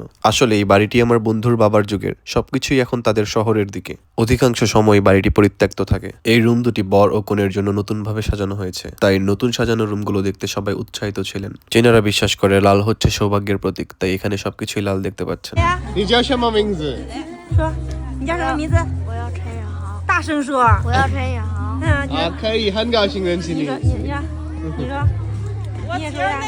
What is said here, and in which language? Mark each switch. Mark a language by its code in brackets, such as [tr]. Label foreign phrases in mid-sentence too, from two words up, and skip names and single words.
[bn] আসলে এই বাড়িটি আমার বন্ধুর বাবার যুগের। সবকিছুই এখন তাদের শহরের দিকে। অধিকাংশ সময় বাড়িটি পরিত্যক্ত থাকে। এই রুম দুটি বর ও কনের জন্য নতুনভাবে সাজানো হয়েছে, তাই নতুন সাজানো রুমগুলো দেখতে সবাই উৎসাহিত ছিলেন। চীনারা বিশ্বাস করে লাল হচ্ছে সৌভাগ্যের প্রতীক, তাই এখানে সবকিছুই লাল দেখতে পাচ্ছেন। [zh] 你叫什么名字？说，你叫什么名字？我要陈宇航，大声说。我要陈宇航。嗯，啊，可以，很高兴认识你。你说，你说，你说，你也说呀。